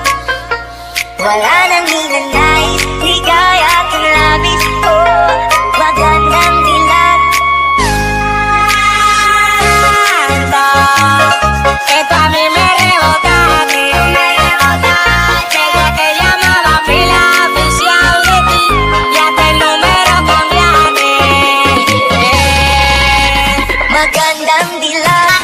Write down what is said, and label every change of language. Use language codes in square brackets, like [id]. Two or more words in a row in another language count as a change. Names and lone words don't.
[tl] Wala nang ninanais, ligaya at labis ko. Magandang dilag. [es] Esto a mí me rebota, desde que llamaba a la oficial de ti, ya te el número cambiaste. [tl] Magandang dilag.